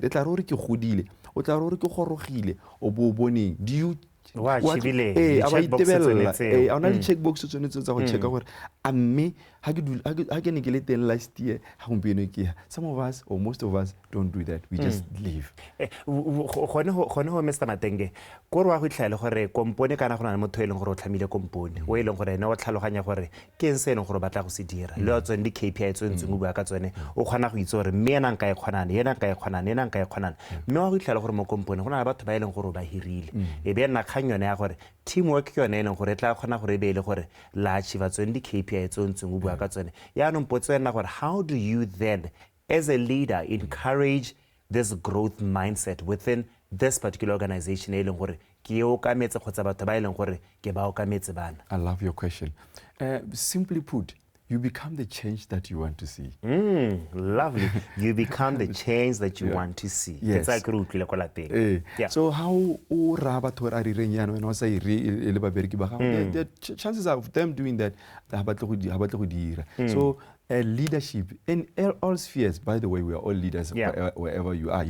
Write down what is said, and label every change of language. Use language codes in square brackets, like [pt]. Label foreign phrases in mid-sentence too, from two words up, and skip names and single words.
[en] Do you checkbox last year. Some of us or most of us don't do that. We just leave. Mr. [tn] Matenge, ko re wa go itlhaela gore kompone kana go na le motho e leng gore o tlhamile kompone o e leng gore ene o tlhaloganya gore ke eng se ene gore batla go se dira le o tsone di KPI tse ntseng o bua ka tsone o kgona go itse gore mme ena nka e kgonana ena nka e kgonana ena nka e kgonana mme wa go itlhaela gore mo kompone go na le batho ba e leng gore o ba hirile e be nna kgang yone ya gore teamwork ke yone e leng gore e tla kgona gore e be le gore la achieve tsone di KPI tse ntseng o bua ka tsone yaanong potso ena gore [en] how do you then as a leader encourage this growth mindset within this particular organization [tn] e leng gore ke e okametse kgotsa batho ba e leng gore ke ba okametse bana? [en] I love your question. Simply put, you become the change that you want to see. Lovely. You become the change that you want to see. Yes. So how the chances of them doing that, so leadership in all spheres, by the way, we are all leaders wherever you are.